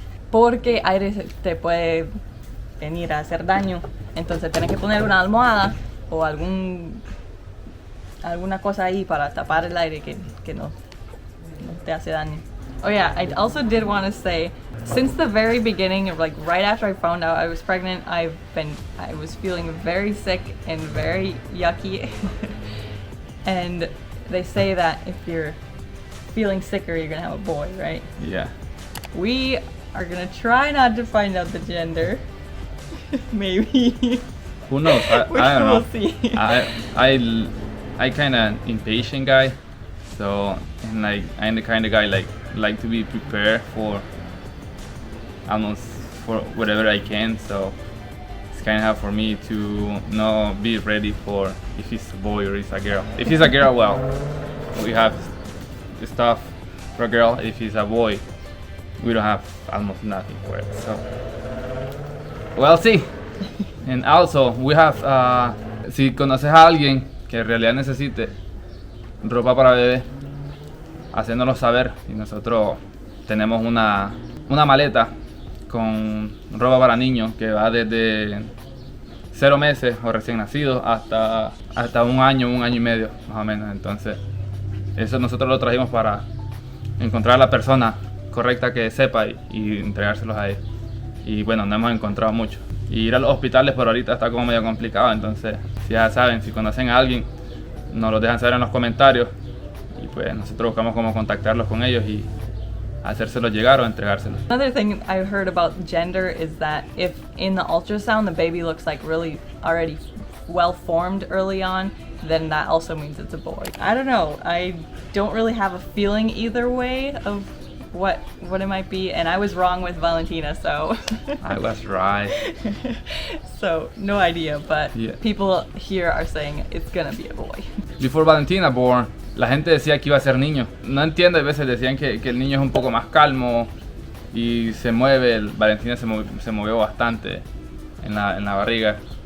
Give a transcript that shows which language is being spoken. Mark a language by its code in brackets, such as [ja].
[es] Porque aire te puede venir a hacer daño. Entonces tienes que poner una almohada o alguna cosa ahí para tapar el aire que no te hace daño. [en] Oh yeah, I also did want to say, since the very beginning, of like right after I found out I was pregnant, I was feeling very sick and very yucky. And they say that if you're feeling sicker, you're gonna have a boy, right? Yeah. We are gonna try not to find out the gender. Maybe. Who knows? I don't know. We'll see. I kind of impatient guy, so and like I'm the kind of guy like to be prepared for almost for whatever I can. So it's kind of hard for me to not be ready for if it's a boy or it's a girl. If it's a girl, well, we have stuff for a girl. If it's a boy, we don't have almost nothing for it. So we'll see. And also, we have, [es] si conoces a alguien que en realidad necesite ropa para bebé, haciéndolo saber. Y nosotros tenemos una maleta con ropa para niños que va desde 0 meses o recién nacidos hasta un año y medio más o menos. Entonces eso nosotros lo trajimos para encontrar a la persona correcta que sepa y entregárselos a ellos. Y bueno, no hemos encontrado mucho. Y ir a los hospitales por ahorita está como medio complicado, entonces si ya saben, si conocen a alguien, nos lo dejan saber en los comentarios y pues nosotros buscamos cómo contactarlos con ellos y hacérselos llegar o entregárselos. [en] Another thing I've heard about gender is that if in the ultrasound the baby looks like really already well formed early on, then that also means it's a boy. I don't know. I don't really have a feeling either way of what it might be, and I was wrong with Valentina, so I was right. so no idea, but Yeah. people here are saying it's gonna be a boy. Before Valentina born, [es] la gente decía que iba a ser niño. No entiendo, a veces decían que el niño es un poco más calmo y se mueve. Valentina se movió bastante en la barriga.